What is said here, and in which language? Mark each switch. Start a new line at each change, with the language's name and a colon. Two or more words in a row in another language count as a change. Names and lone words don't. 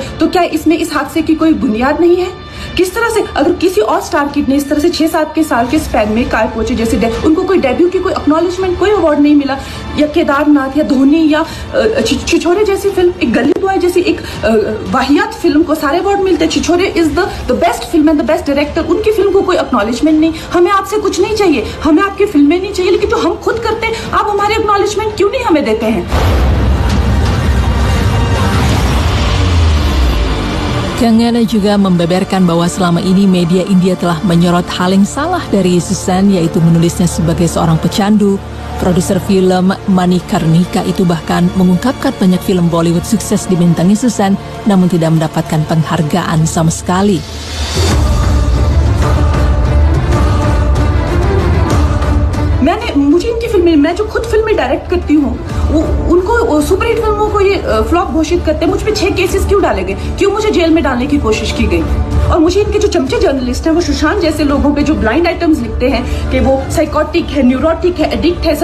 Hindi: तो क्या इसमें इस हादसे की कोई बुनियाद नहीं है? किस तरह से अगर किसी और स्टार किड ने इस तरह से 6-7 के साल के स्पैन में काय पहुंचे, जैसे उनको कोई डेब्यू की कोई एक्नॉलेजमेंट, कोई अवार्ड नहीं मिला, या केदारनाथ या धोनी या छिछोरे जैसी फिल्म, एक गली बॉय जैसी एक वाहियात फिल्म को सारे अवार्ड मिलते हैं।
English: छिछोरे is the best film and the best director,
Hindi: उनकी फिल्म को कोई एक्नॉलेजमेंट नहीं। हमें आपसे कुछ नहीं चाहिए, हमें आपकी फिल्में नहीं चाहिए, लेकिन जो हम खुद करते हैं आप हमारे एक्नॉलेजमेंट क्यों नहीं हमें देते हैं?
Indonesian: Kangana juga membeberkan bahwa selama ini media India telah menyorot hal yang salah dari Susan, yaitu menulisnya sebagai seorang pecandu. Produser film Manikarnika itu bahkan mengungkapkan banyak film Bollywood sukses dibintangi Susan, namun tidak mendapatkan penghargaan sama sekali.
Hindi: मुझे इनकी फिल्में, मैं जो खुद फिल्में डायरेक्ट करती हूँ, उनको सुपरहिट फिल्मों को ये फ्लॉप घोषित करते हैं। मुझ पे 6 केसेस क्यों डाले गए, क्यों मुझे जेल में डालने की कोशिश की गई? और मुझे इनके जो चमचे जर्नलिस्ट हैं, वो सुशांत जैसे लोगों पे जो
English: blind items
Hindi: लिखते हैं कि वो साइकोटिक है, न्यूरोटिक है, एडिक्ट है।